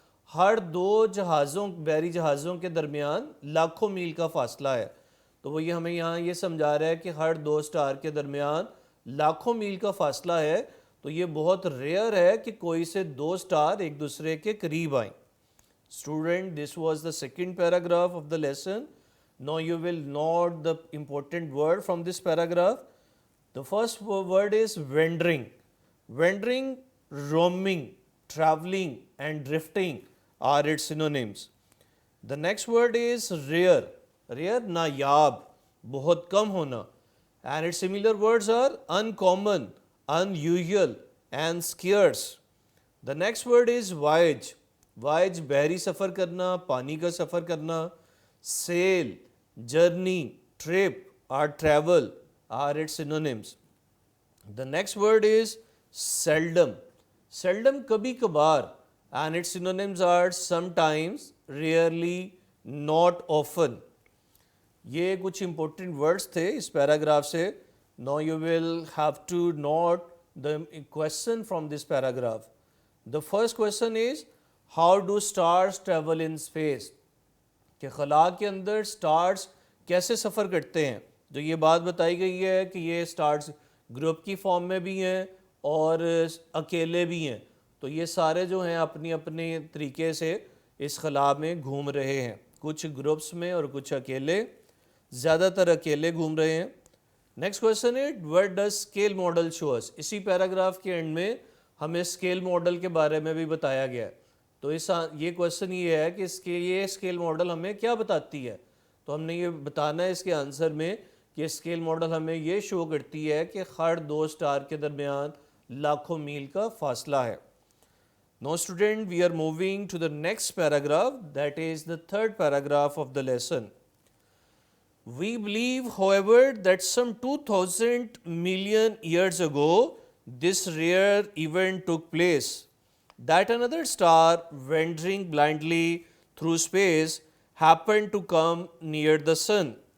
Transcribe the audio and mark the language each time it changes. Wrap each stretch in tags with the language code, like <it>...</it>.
<ur>ہر دو جہازوں بحری جہازوں کے درمیان لاکھوں میل کا فاصلہ ہے۔ تو وہ یہ ہمیں یہاں یہ سمجھا رہا ہے کہ ہر دو سٹار کے درمیان لاکھوں میل کا فاصلہ ہے، تو یہ بہت ریئر ہے کہ کوئی سے دو سٹار ایک دوسرے کے قریب آئیں۔</ur> <en>Student, this was the second paragraph of the lesson. Now you will note the important word from this paragraph. The first word is wandering. Wandering, roaming, traveling and drifting are its synonyms. The next word is rare.</en> <ur>Rare, nayab, بہت کم ہونا.</ur> <en>And its similar words are uncommon, unusual and scarce. The next word is voyage.</en> <ur>voyage بحری سفر کرنا، پانی کا سفر کرنا.</ur> <en>sail, journey, trip or travel are its synonyms. The next word is seldom. seldom</en> <ur>کبھی کبھار,</ur> <en>and its synonyms are sometimes, rarely, not often.</en> <ur>یہ کچھ امپورٹنٹ ورڈز تھے اس پیراگراف سے.</ur> <en>Now you will have to note the question from this paragraph. The first question is, how do stars travel in space؟</en> <ur>کہ خلا کے اندر stars کیسے سفر کرتے ہیں؟ جو یہ بات بتائی گئی ہے کہ یہ سٹارز گروپ کی فارم میں بھی ہیں اور اکیلے بھی ہیں، تو یہ سارے جو ہیں اپنی اپنے طریقے سے اس خلا میں گھوم رہے ہیں، کچھ گروپس میں اور کچھ اکیلے، زیادہ تر اکیلے گھوم رہے ہیں. نیکسٹ کویشچن ہے</ur> <en>What does scale model show us?</en> <ur>اسی پیراگراف کے اینڈ میں ہمیں اسکیل ماڈل کے بارے میں بھی بتایا گیا ہے. تو یہ کویشچن یہ ہے کہ یہ اسکیل ماڈل ہمیں کیا بتاتی ہے؟ تو ہم نے یہ بتانا ہے اس کے آنسر میں کہ اسکیل ماڈل ہمیں یہ شو کرتی ہے کہ ہر دو سٹار کے درمیان لاکھوں میل کا فاصلہ ہے.</ur> <en>Now student, we are moving to the next paragraph, that is the third paragraph of the lesson. We believe, however, that some 2000 million years ago, this rare event took place, that another star wandering blindly through space happened to come near the sun.</en>